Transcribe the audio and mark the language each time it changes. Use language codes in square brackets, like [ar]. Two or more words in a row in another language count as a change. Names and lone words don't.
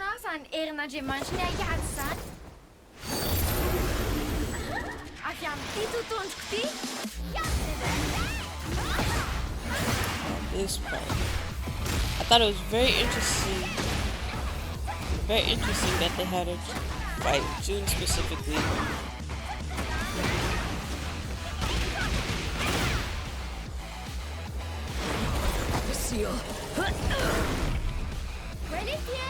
[mg] fan erana Andriamanitra ny aiady zany. Avy amin'ity tontondroko ty. [en] This part. I thought it was very interesting. Very interesting that they had her fight June specifically. Ready, Pierre?